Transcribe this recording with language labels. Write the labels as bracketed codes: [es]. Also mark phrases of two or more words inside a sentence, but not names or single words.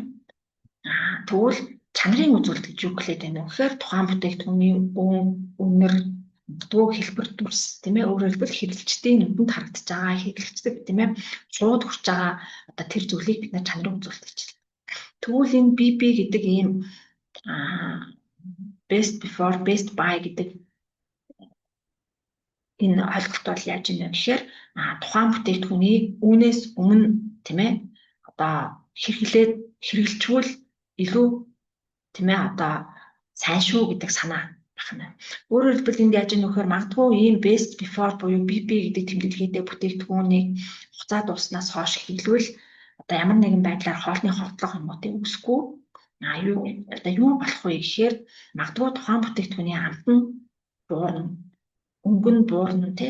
[mn] Тэгвэл чанарын үзүүлэлт гэж юу хэлээд байна вэ гэхээр тухайн бүтээгдэхүүний үнэр дуу хэлбэр дүрс, тийм ээ. Өөрөөр хэлбэл хэрэглэгчдийн нүдэнд харагдаж байгаа хэрэглэгчдэд, тийм ээ, шууд хүрч байгаа одоо тэр зүйлийг бид нар чанарын үзүүлэлт гэж хэлдэг. Тэгвэл энэ BB гэдэг ийм [en] best before, best by [mn] гэдэг энэ ойлголт бол яаж юм бэ гэхээр тухайн бүтээгдэхүүний үүнээс өмнө, тийм ээ, одоо хэрэглэжүүл илүү, тийм ээ, одоо сайн шүү гэдэг санаа байна. Өөрөөр хэлбэл энд яаж юм нөхөр магадгүй ийм [en] best before [mn] буюу BB гэдэг тэмдэглэгээтэй бүтээгдэхүүнийг хугацаа дууснаас хойш хэрэглэвэл одоо ямар нэгэн байдлаар хоолны хортлого юм уу тийм үсэхгүй юу болох вэ гэхээр магадгүй тухайн бүтээгдэхүүний амтан буурна, өнгөн буурна тий.